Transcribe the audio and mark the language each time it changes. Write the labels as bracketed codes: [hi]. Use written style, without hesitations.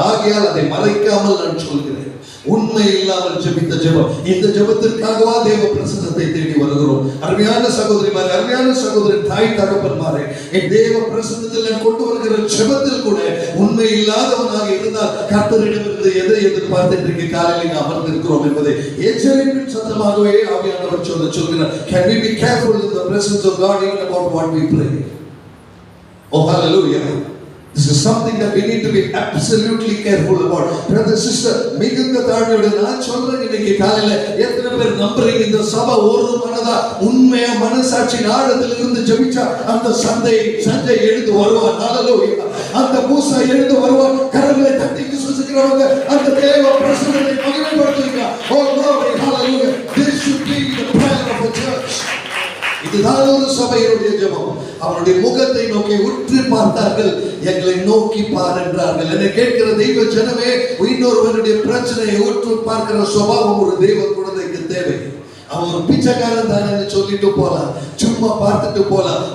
[ta] ஆகையால் அதை மறைக்காமல் நான் சொல்கிறேன். உண்மை இல்லாமல் ஜெபித்த ஜெபம், இந்த ஜெபத்திற்காகவா தேவ பிரசன்னத்தை தேடி வருகிறோம்? அருமையான சகோதரிமாரே, அருமையான சகோதரி, தாய் தகப்பன்மாரே, என் தேவ பிரசன்னத்தில் நான் கொண்டு வருகிற ஜெபத்தில் கூட உண்மை இல்லாதவனாக இருந்தால் கர்த்தரிடமிருந்து எதை எதிர்பார்த்து இன்றைக்கு காலையில் அமர்ந்திருக்கிறோம் என்பதை எச்சரிப்பின் சத்தமாகவே ஆவியானவர் சொல்கிறார். [en] Can we be careful in the presence of God even about what we pray? Oh hallelujah. This is something that we need to be absolutely careful about. Brother, sister, [ta] மிகுந்த தாழ்மையோடு நான் சொல்றேன், இன்னைக்கு காலையில எத்தனை பேர் நம்புறீங்க இந்த சபை ஒரு மனதா உண்மையா மனசாட்சியின் ஆழத்தில் இருந்து ஜெபிச்சா அந்த சஞ்சை எழுந்து வருவான்? ஹல்லேலூயா. அந்த மூசா எழுந்து வருவான். கரங்களை தட்டி விசுவாசிக்கிறவங்க அந்த தேவ பிரசன்னத்தை மகிமைப்படுத்துவீங்க. [en] Oh glory, hallelujah. This should be the prayer of a church. [ta] இதுதான் ஒரு சபையுடைய ஜெபம். அவருடைய முகத்தை நோக்கி உற்று பார்த்தார்கள், எங்களை நோக்கி பார் என்றார்கள். என்னை கேட்கிற தெய்வ ஜனமே, இன்னொருவருடைய பிரச்சனையை உற்று பார்க்கிற சுபாவம் ஒரு தெய்வ குழந்தைக்கு தேவை. அவன் ஒரு பிச்சைக்காரன் தானே சொல்லிட்டு போலாம், சும்மா பார்த்துட்டு போலாம்.